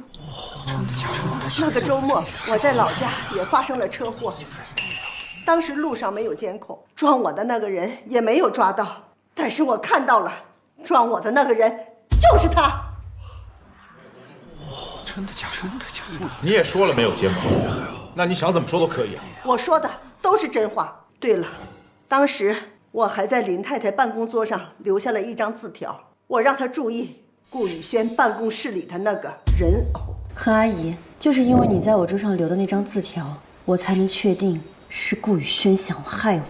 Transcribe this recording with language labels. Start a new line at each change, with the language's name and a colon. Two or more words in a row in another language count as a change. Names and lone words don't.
Chinese: 那個週末，我在老家也發生了車禍，當時路上沒有監控，撞我的那個人也沒有抓到，但是我看到了，撞我的那個人就是他。真的假的？你也說了沒有監控，那你想怎麼說都可以啊。我說的都是真話。對了，當時我還在林太太辦公桌上留下了一張字條，我讓她注意顧宇軒辦公室裡的那個人偶。何阿姨，就是因為你在我桌上留的那張字條，我才能確定是顧宇軒想害我。